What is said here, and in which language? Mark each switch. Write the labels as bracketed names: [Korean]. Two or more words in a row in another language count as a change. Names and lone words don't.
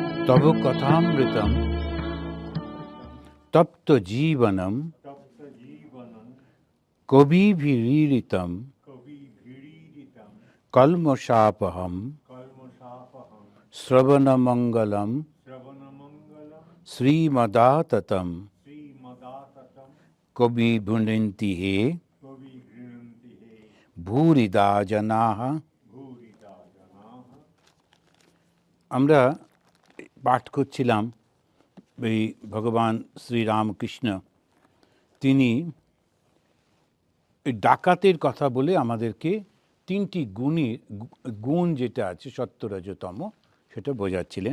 [Sanskrit] तव कथामृतं तप्त जीवनं कविभिरीडितं कल्मषापहं श्रवणमङ्गलं श्रीमदाततं कविगृह्णन्ति हे भूरिदा जनाः। [Bangla] আমরা পাঠ করছিলাম এই ভগবান শ্রীরামকৃষ্ণ তিনি ডাকাতের কথা বলে আমাদেরকে তিনটি গুণ যেটা আছে সত্য রজ তম সেটা বোঝাচ্ছিলেন।